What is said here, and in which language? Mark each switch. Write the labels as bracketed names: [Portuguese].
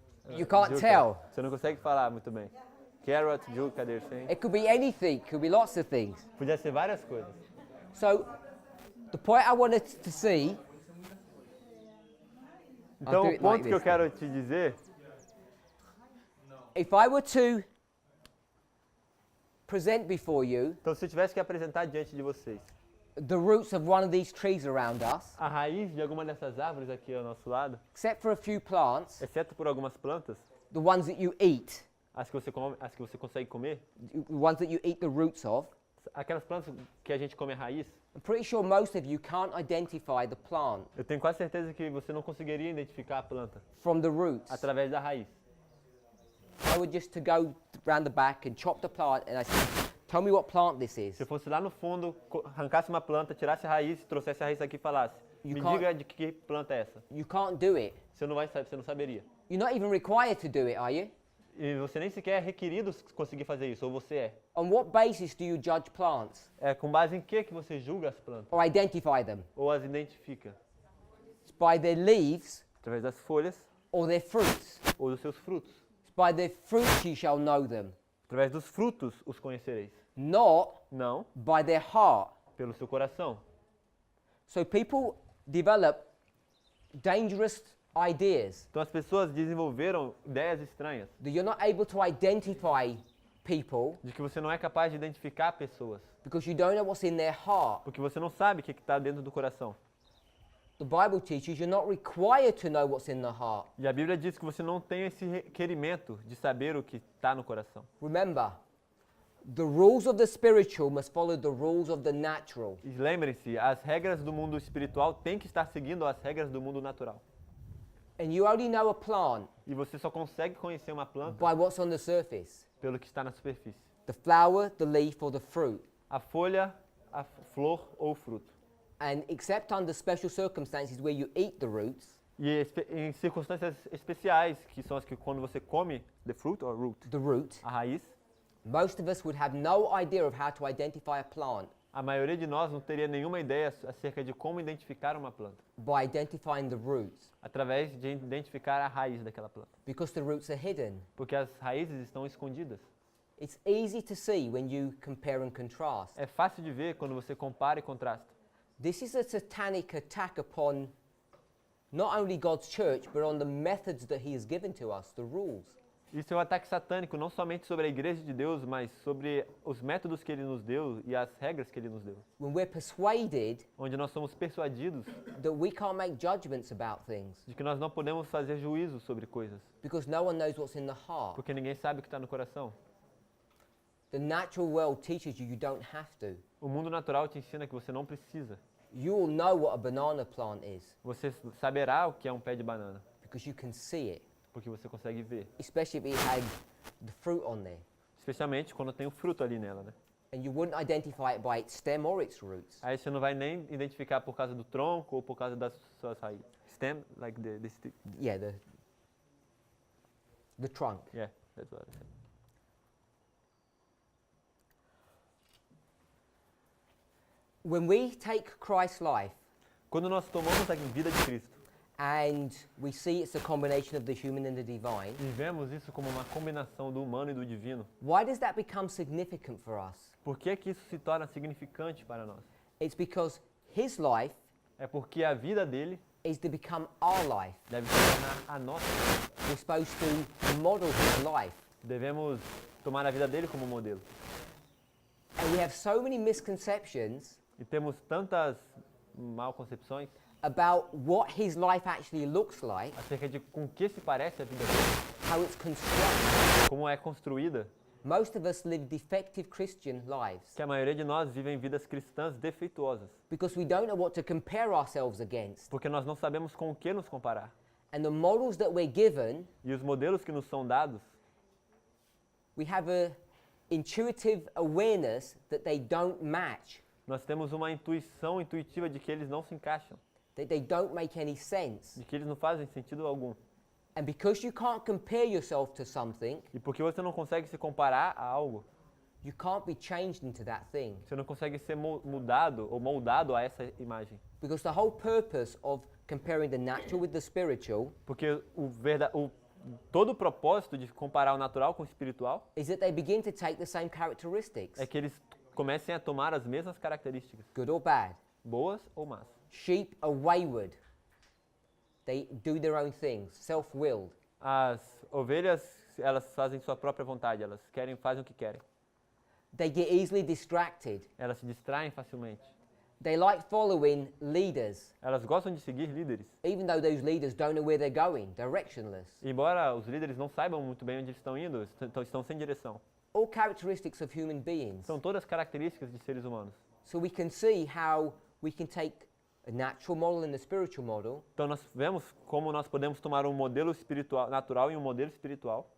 [English] You can't Juca. tell. [Portuguese] Você não consegue falar muito bem. [English] Carrot, juca, they're saying. It could be anything, could be lots of things. [Portuguese] Podia ser várias coisas. [English] So the point I wanted to see, [Portuguese] Então, [English] do [Portuguese] o [English] it [Portuguese] ponto [English] like [Portuguese] que eu [English] this, [Portuguese] quero te dizer, [English] if I were to present before you [Portuguese] então se eu tivesse que apresentar diante de vocês [English] the roots of one of these trees around us, [Portuguese] a raiz de alguma dessas árvores aqui ao nosso lado, [English] except for a few plants, [Portuguese] exceto por algumas plantas, [English] the ones that you eat, [Portuguese] as que você come, as que você consegue comer, [English] the ones that you eat the roots of, [Portuguese] aquelas plantas que a gente come a raiz, [English] I'm pretty sure most of you can't identify the plant [Portuguese] eu tenho quase certeza que você não conseguiria identificar a planta [English] from the roots. [Portuguese] através da raiz. [English] I would just to go round the back and chop the plant and I say, tell me what plant this is. [Portuguese] Se eu fosse lá no fundo, arrancasse uma planta, tirasse a raiz, trouxesse a raiz aqui e falasse, [English] You [Portuguese] me [English] can't- [Portuguese] diga de que planta é essa. [English] You can't do it. [Portuguese] Você não saberia. [English] You're not even required to do it, are you? [Portuguese] E você nem sequer é requerido conseguir fazer isso, ou você é. [English] On what basis do you judge plants [Portuguese] É com base em que você julga as plantas? [English] or identify them? [Portuguese] Ou as identifica? [English] It's by their leaves [Portuguese] Através das folhas [English] or their fruits. [Portuguese] ou dos seus frutos. [English] It's by their fruits you shall know them, [Portuguese] Através dos frutos os conhecereis. [English] not [Portuguese] Não [English] by their heart. [Portuguese] pelo seu coração. [English] So people develop dangerous ideas [Portuguese] Então as pessoas desenvolveram ideias estranhas [English] that you're not able to identify people [Portuguese] de que você não é capaz de identificar pessoas, [English] because you don't know what's in their heart. [Portuguese] porque você não sabe o que está dentro do coração. [English] The Bible teaches you're not required to know what's in the heart. [Portuguese] E a Bíblia diz que você não tem esse requerimento de saber o que está no coração. [English] Remember, the rules of the spiritual must follow the rules of the natural. [Portuguese] E lembrem-se, as regras do mundo espiritual têm que estar seguindo as regras do mundo natural. [English] And you only know a plant [Portuguese] E você só consegue conhecer uma planta [English] by what's on the surface. [Portuguese] pelo que está na superfície. [English] The flower, the leaf, or the fruit. [Portuguese] A folha, a flor ou o fruto. [English] And except under special circumstances where you eat the roots, [Portuguese] E em circunstâncias especiais, que são as que quando você come [English] the fruit or root, the root, [Portuguese] a raiz, [English] most of us would have no idea of how to identify a plant [Portuguese] a maioria de nós não teria nenhuma ideia acerca de como identificar uma planta, [English] by identifying the roots, [Portuguese] através de identificar a raiz daquela planta. [English] because the roots are hidden. [Portuguese] Porque as raízes estão escondidas. [English] It's easy to see when you compare and contrast. [Portuguese] É fácil de ver quando você compara e contrasta. [English] This is a satanic attack upon not only God's church, but on the methods that he has given to us, the rules. [Portuguese] Isso é um ataque satânico não somente sobre a igreja de Deus, mas sobre os métodos que ele nos deu e as regras que ele nos deu. [English] When we're persuaded [Portuguese] Onde nós somos persuadidos [English] that we can't make judgments about things [Portuguese] de que nós não podemos fazer juízo sobre coisas, [English] because no one knows what's in the heart. [Portuguese] porque ninguém sabe o que está no coração. [English] The natural world teaches you you don't have to. [Portuguese] O mundo natural te ensina que você não precisa. [English] You will know what a banana plant is [Portuguese] Você saberá o que é um pé de banana, [English] because you can see it, [Portuguese] porque você consegue ver. [English] especially if it had the fruit on there. [Portuguese] Especialmente quando tem o fruto ali nela, né? [English] And you wouldn't identify it by its stem or its roots. [Portuguese] Aí você não vai nem identificar por causa do tronco ou por causa das suas raízes. [English] Stem, like the stick. Yeah, the trunk. Yeah, that's what I said. When we take Christ's life [Portuguese] Quando nós tomamos a vida de Cristo [English] and we see it's a combination of the human and the divine, [Portuguese] e vemos isso como uma combinação do humano e do divino, [English] why does that become significant for us? [Portuguese] por que que isso se torna significante para nós? [English] It's because his life [Portuguese] É porque a vida dele [English] is to become our life. [Portuguese] deve se tornar a nossa vida. [English] We're supposed to model his life. [Portuguese] Devemos tomar a vida dele como modelo. [English] And we have so many misconceptions [Portuguese] E temos tantas malconcepções [English] about what his life actually looks like, [Portuguese] acerca de com que se parece a vida dele, [English] how it's constructed. [Portuguese] como é construída, [English] Most of us live defective Christian lives [Portuguese] que a maioria de nós vivem vidas cristãs defeituosas, [English] because we don't know what to compare ourselves against. [Portuguese] porque nós não sabemos com o que nos comparar. [English] And the models that we're given, [Portuguese] E os modelos que nos são dados, [English] we have a intuitive awareness that they don't match, [Portuguese] nós temos uma intuição intuitiva de que eles não se encaixam, [English] that they don't make any sense. [Portuguese] de que eles não fazem sentido algum. [English] And because you can't compare yourself to something, [Portuguese] E porque você não consegue se comparar a algo, [English] you can't be changed into that thing. [Portuguese] você não consegue ser mudado ou moldado a essa imagem. [English] Because the whole purpose of comparing the natural with the spiritual [Portuguese] Porque todo o propósito de comparar o natural com o espiritual [English] is that they begin to take the same characteristics, [Portuguese] é que eles comecem a tomar as mesmas características, [English] good or bad. [Portuguese] boas ou más. [English] Sheep are wayward. They do their own things, self-willed. [Portuguese] As ovelhas, elas fazem sua própria vontade, elas fazem o que querem. [English] They get easily distracted. [Portuguese] Elas se distraem facilmente. [English] They like following leaders, [Portuguese] Elas gostam de seguir líderes, [English] even though those leaders don't know where they're going, directionless. [Portuguese] embora os líderes não saibam muito bem onde eles estão indo, estão sem direção. [English] All characteristics of human beings. [Portuguese] São todas características de seres humanos. [English] So we can see how we can take a natural model and a spiritual model, [Portuguese] Então nós vemos como nós podemos tomar um modelo espiritual, natural e um modelo espiritual,